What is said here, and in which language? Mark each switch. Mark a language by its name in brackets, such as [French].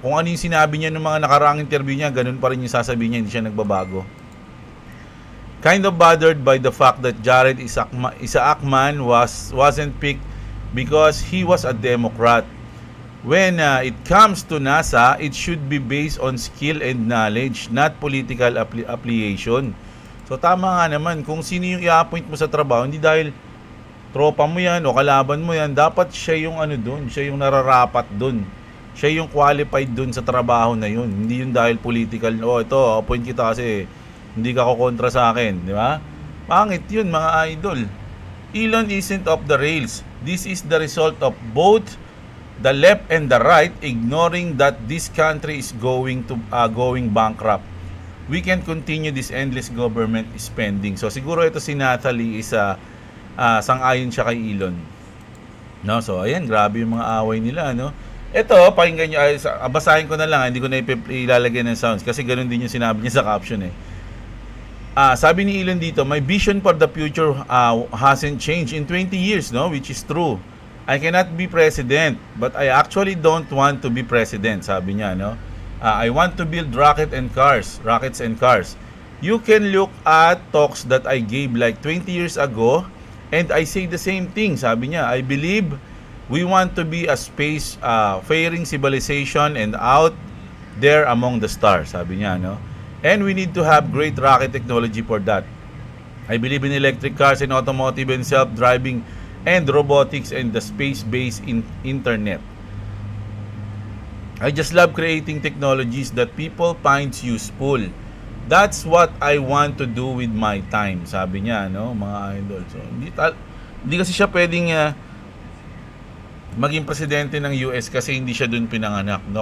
[Filipino] Kung ano yung sinabi niya ng mga nakaraang interview niya, ganun pa rin yung sasabihin niya, hindi siya nagbabago. [English] Kind of bothered by the fact that Jared Isaacman wasn't picked because he was a Democrat. When it comes to NASA, it should be based on skill and knowledge, not political affiliation. [Filipino] So tama nga naman, kung sino yung i-appoint mo sa trabaho, hindi dahil tropa mo yan o kalaban mo yan, dapat siya yung doon, siya yung nararapat doon. Siya yung qualified doon sa trabaho na yun. Hindi yun dahil political, ito, appoint kita kasi hindi ka kukontra sa akin, di ba? Pangit yun, mga idol. [English] Elon isn't off the rails. This is the result of both the left and the right ignoring that this country is going bankrupt. We can continue this endless government spending. [Filipino] So siguro ito si Natalie is sang-ayon siya kay Elon. No, so ayan, grabe yung mga away nila, no. Ito, pakinggan niyo, basahin ko na lang, hindi ko na ilalagay ng sounds kasi ganoon din yung sinabi niya sa caption eh. Sabi ni Elon dito, [English] my vision for the future hasn't changed in 20 years, no, which is true. I cannot be president, but I actually don't want to be president, [Filipino] sabi niya, no. [English] I want to build rockets and cars. You can look at talks that I gave like 20 years ago, and I say the same thing, [Filipino] sabi niya. [English] I believe we want to be a space faring civilization and out there among the stars, sabi niya, no. And we need to have great rocket technology for that. I believe in electric cars and automotive and self-driving and robotics and the space-based internet. I just love creating technologies that people find useful. That's what I want to do with my time, [Filipino] sabi niya, no, mga idol. So, hindi kasi siya pwedeng maging presidente ng US kasi hindi siya doon pinanganak, no.